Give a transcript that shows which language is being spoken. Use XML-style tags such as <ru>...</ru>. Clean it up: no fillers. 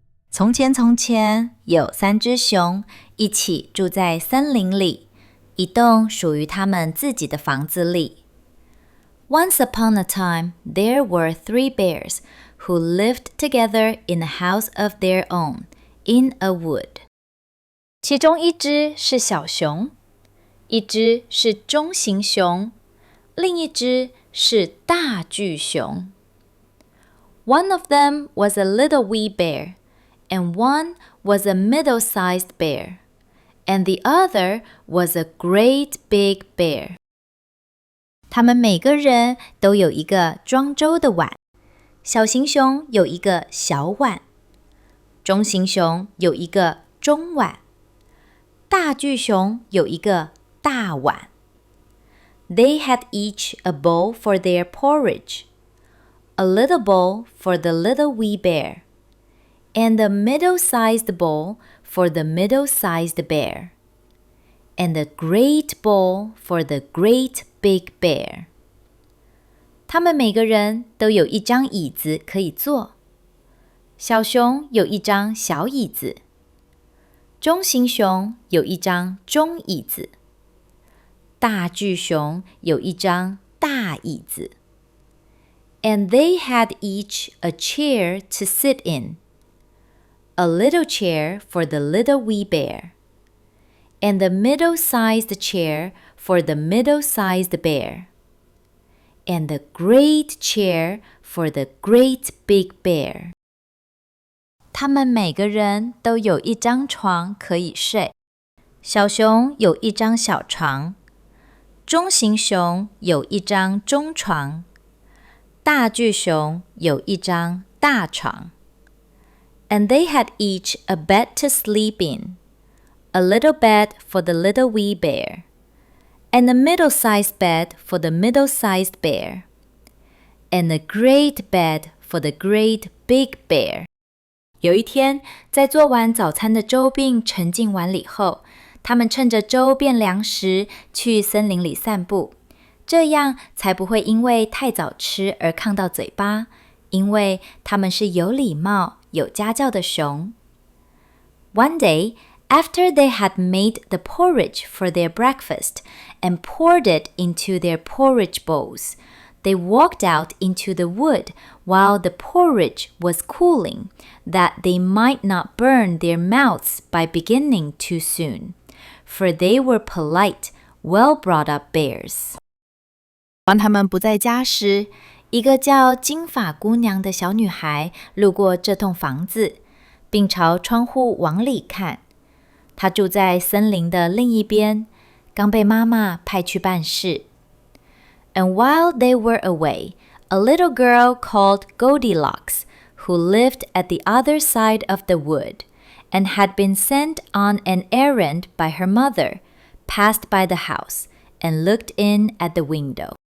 <zh>从前，从前有三只熊一起住在森林里，一栋属于他们自己的房子里。</zh> <en>Once upon a time, there were 3 bears who lived together in a house of their own, in a wood.</en> <zh>其中一只是小熊，一只是中型熊，另一只是大巨熊。</zh> <en>One of them was a little wee bear, and one was a middle-sized bear, and the other was a great big bear.</en> <zh>他们每个人都有一个装粥的碗，小型熊有一个小碗，中型熊有一个中碗，大巨熊有一个大碗。</zh> <en>They had each a bowl for their porridge, a little bowl for the little wee bear, and a middle-sized bowl for the middle-sized bear, and a great bowl for the great big bear.</en> <zh>他们每个人都有一张椅子可以坐。小熊有一张小椅子，中型熊有一张中椅子，大巨熊有一张大椅子。</zh> <en>And they had each a chair to sit in.A little chair for the little wee bear, and a middle-sized chair for the middle-sized bear, and a great chair for the great big bear.</en> <zh>他们每个人都有一张床可以睡。小熊有一张小床，中型熊有一张中床，大巨熊有一张大床。</zh> <en>And they had each a bed to sleep in, a little bed for the little wee bear, and a middle-sized bed for the middle-sized bear, and a great bed for the great big bear.</en> <zh>有一天，在做完早餐的粥并盛进碗里后，他们趁着粥变凉时去森林里散步，这样才不会因为太早吃而烫到嘴巴，因为他们是有礼貌有家教的熊。</zh> <en>One day, after they had made the porridge for their breakfast and poured it into their porridge bowls, they walked out into the wood while the porridge was cooling, that they might not burn their mouths by beginning too soon, for they were polite, well-brought-up bears.</en> <zh>当他们不在家时，一个叫金发姑娘的小女孩路过这栋房子，并朝窗户往里看。她住在森林的另一边，刚被妈妈派去办事。</zh> <en>And while they were away, a little girl called Goldilocks, who lived at the other side of the wood, and had been sent on an errand by her mother, passed by the house, and looked in at the window.</en>